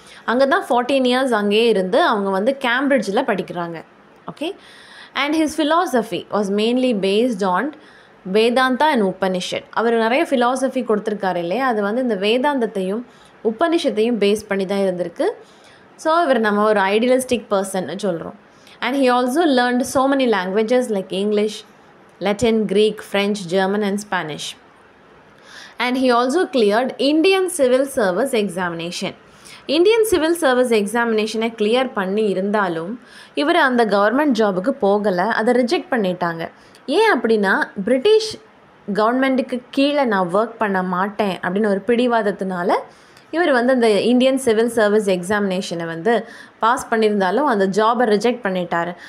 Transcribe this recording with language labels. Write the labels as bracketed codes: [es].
[ta] அங்கே தான் 14 இயர்ஸ் அங்கேயே இருந்து அவங்க கேம்பிரிட்ஜில் படிக்கிறாங்க. [en] Okay, and his philosophy was mainly based on Vedanta and Upanishad. [ta] அவர் நிறைய ஃபிலாசபி கொடுத்துருக்காரு இல்லையா, அது இந்த வேதாந்தத்தையும் உபனிஷத்தையும் பேஸ் பண்ணி தான் இருந்திருக்கு. ஸோ இவர் நம்ம ஒரு ஐடியலிஸ்டிக் பர்சன் சொல்கிறோம். [en] And he also learned so many languages like English, Latin, Greek, French, German and Spanish. and he also cleared Indian Civil Service examination. [ta] Indian civil service எக்ஸாமினேஷனை clear பண்ணி இருந்தாலும் இவர் அந்த கவர்மெண்ட் ஜாபுக்கு போகலை, அதை ரிஜெக்ட் பண்ணிட்டாங்க. ஏன் அப்படின்னா பிரிட்டிஷ் கவர்மெண்ட்டுக்கு கீழே நான் ஒர்க் பண்ண மாட்டேன் அப்படின்னு ஒரு பிடிவாதத்தினால இவர் வந்து அந்த இந்தியன் சிவில் சர்வீஸ் எக்ஸாமினேஷனை வந்து பாஸ் பண்ணியிருந்தாலும் அந்த ஜாபை ரிஜெக்ட் பண்ணிட்டார்.